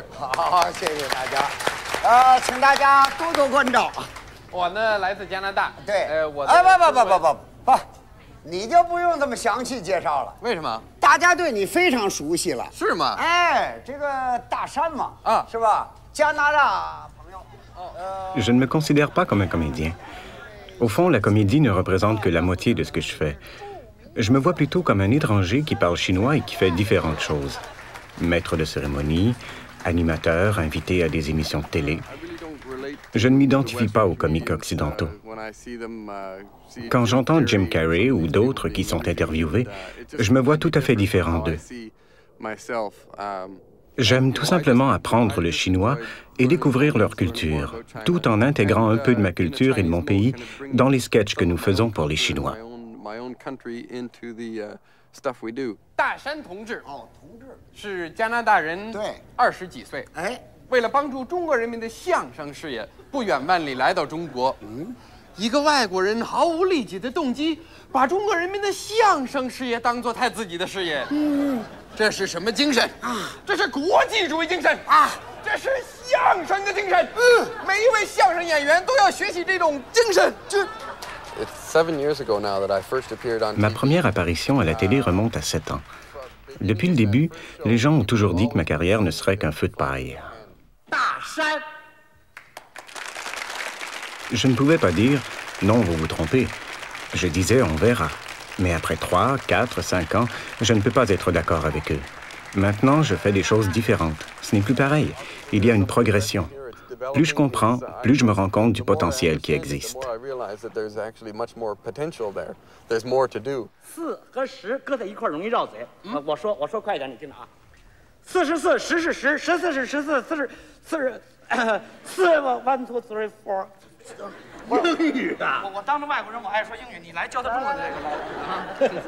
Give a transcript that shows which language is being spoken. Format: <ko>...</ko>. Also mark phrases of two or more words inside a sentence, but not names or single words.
<zh>好，谢谢大家。请大家多多关照。我呢来自加拿大。对，我不，你就不用这么详细介绍了。为什么？大家对你非常熟悉了。是吗？哎，这个大山嘛，是吧？加拿大朋友。</zh> <fr>Je ne me considère pas comme un comédien. Au fond, la comédie ne représente que la moitié de ce que je fais. Je me vois plutôt comme un étranger qui parle chinois et qui fait différentes choses. Maître de cérémonie, animateur, invité à des émissions de télé. Je ne m'identifie pas aux comiques occidentaux. Quand j'entends Jim Carrey ou d'autres qui sont interviewés, je me vois tout à fait différent d'eux. J'aime tout simplement apprendre le chinois et découvrir leur culture, tout en intégrant un peu de ma culture et de mon pays dans les sketchs que nous faisons pour les Chinois. 大山同志是加拿大人，20几岁，为了帮助中国人民的相声事业，不远万里来到中国。一个外国人毫无利己的动机，把中国人民的相声事业当作他自己的事业。这是什么精神啊？这是国际主义精神啊！这是相声的精神。每一位相声演员都要学习这种精神。 Ma première apparition à la télé remonte à 7 ans. Depuis le début, les gens ont toujours dit que ma carrière ne serait qu'un feu de paille. Je ne pouvais pas dire « Non, vous vous trompez ». Je disais « On verra ». Mais après 3, 4, 5 ans, je ne peux pas être d'accord avec eux. Maintenant, je fais des choses différentes. Ce n'est plus pareil. Il y a une progression. Plus je comprends, plus je me rends compte du potentiel qui existe.</fr> <zh>4 和10搁在一块容易绕嘴。我说快一点，你听着啊。44，10是10，14是14，4 1 2 3 4。英语啊！我当着外国人，我爱说英语，你来教他中文的这个来。</zh>